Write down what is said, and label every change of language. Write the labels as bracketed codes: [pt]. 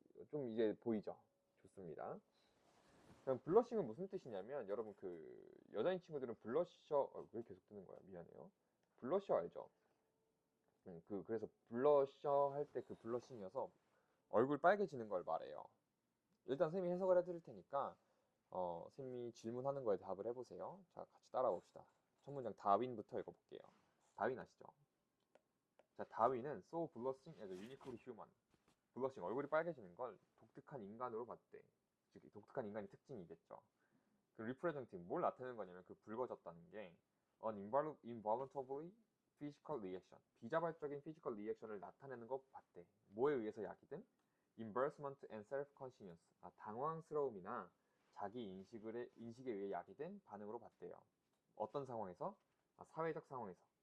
[ko] 좀 이제 보이죠? 좋습니다. 그럼 블러싱은 무슨 뜻이냐면 여러분 여자인 친구들은 블러셔 왜 계속 뜨는 거야? 미안해요. 블러셔 알죠? 그래서 블러셔 할 때 그 블러싱이어서 얼굴 빨개지는 걸 말해요. 일단 쌤이 해석을 해드릴 테니까 쌤이 질문하는 거에 답을 해보세요. 자, 같이 따라봅시다. 첫 문장 다윈부터 읽어볼게요. 다윈 아시죠? 자, 다윈은 [en] so blushing as a uniquely human. [ko] 블러싱, 얼굴이 빨개지는 걸 독특한 인간으로 봤대. 즉, 독특한 인간의 특징이겠죠. representing, 뭘 나타내는 거냐면 붉어졌다는 게 [en] an involuntarily physical reaction, [ko] 비자발적인 [en] physical reaction [ko] 을 나타내는 것 봤대. 뭐에 의해서 야기든 [en] embarrassment and self-consciousness, [ko] 당황스러움이나 자기 인식에 의해 야기된 반응으로 봤대요. 어떤 상황에서? 사회적 상황에서.